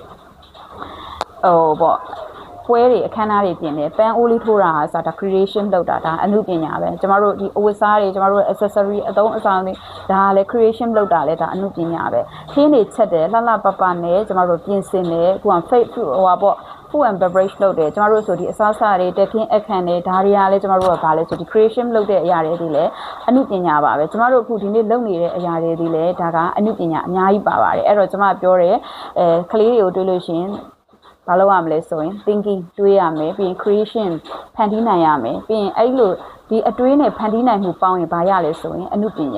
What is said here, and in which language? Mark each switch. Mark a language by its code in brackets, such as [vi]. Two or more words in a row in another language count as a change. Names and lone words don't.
[my] ပေါ့ပွဲတွေအခမ်းအနားတွေပြင်တယ်ပန်းအိုးလေးထိုးတာဟာဆိုတာ creation လုပ်တာဒါအမှုပညာပဲကျမတို့ဒီအဝတ်စားတွေကျမတို့ accessory အသုံးအဆောင်တွေဒါကလည်း creation လုပ်တာလည်းဒါအမှုပညာပဲခင်းတွေချက်တယ်လှလှပပနဲ့ကျမတို့ပြင်ဆင်တယ်ခုက fake ဟိုပါပေါ့ [en] food and beverage [my] လုပ်တယ်ကျမတို့ဆိုဒီအစားအစာတွေတက်ခင်းအခန့်တွေဒါတွေကလည်းကျမတို့ကဘာလဲဆိုဒီ creation လုပ်တဲ့အရာ တွေဒီလည်းအမှုပညာပါပဲကျမတို့အခုဒီနေ့လုပ်နေတဲ့အရာတွေဒီလည်းဒါကအမှုပညာအများကြီးပါပါတယ်အဲ့တော့ကျမပြောတယ်ကလေးတွေကိုတွေးလို့ရှိရင်ဘာလုပ်ရမလဲဆိုရင် thinking တွေးရမယ်ပြီးရင် creation ဖန်တီးနိုင်ရမယ်ပြီးရင်အဲ့လိုဒီအတွေးနဲ့ဖန်တီးနိုင်မှုပေါင်းရင်ဘာရလဲဆိုရင်အနုပညာ